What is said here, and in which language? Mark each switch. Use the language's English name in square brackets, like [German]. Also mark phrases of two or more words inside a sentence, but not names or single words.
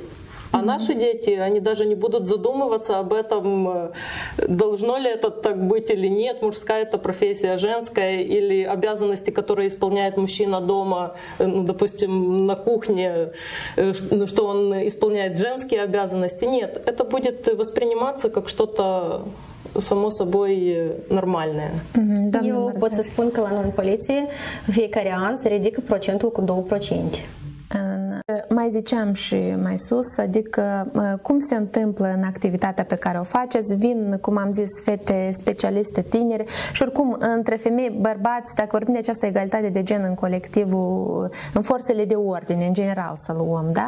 [Russian] А наши дети, они даже не будут задумываться об этом, должно ли это так быть или нет, мужская это профессия, женская, или обязанности, которые исполняет мужчина дома, ну, допустим, на кухне, что он исполняет женские обязанности. Нет, это будет восприниматься как что-то само собой нормальное. [Romanian] Eu pot să spun că la noi în poliție fiecare an se ridică procentul cu 2%. Mai ziceam și mai sus, adică cum se întâmplă în activitatea pe care o faceți, vin, cum am zis, fete specialiste tinere și oricum între femei, bărbați, dacă vorbim de această egalitate de gen în colectivul, în forțele de ordine, în general să luăm, da?